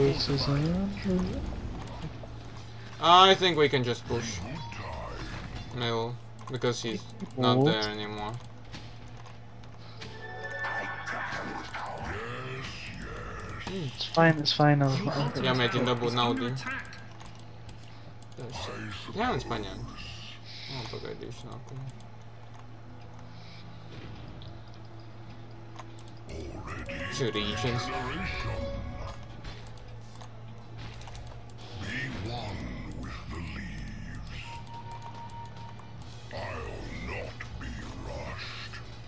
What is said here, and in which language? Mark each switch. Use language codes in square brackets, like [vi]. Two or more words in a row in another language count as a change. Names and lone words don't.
[en] boots is fortified. I think we can just push middle because he's not What? there anymore. It's fine. [lv] Я mēģinu dabūt [en] Under [lv] naudu. [en] attack. [lv] Jā, viņš paņēma. Un pagaidīšu nākumu. [en] Two regions. Be one with the leaves. I'll not be rushed.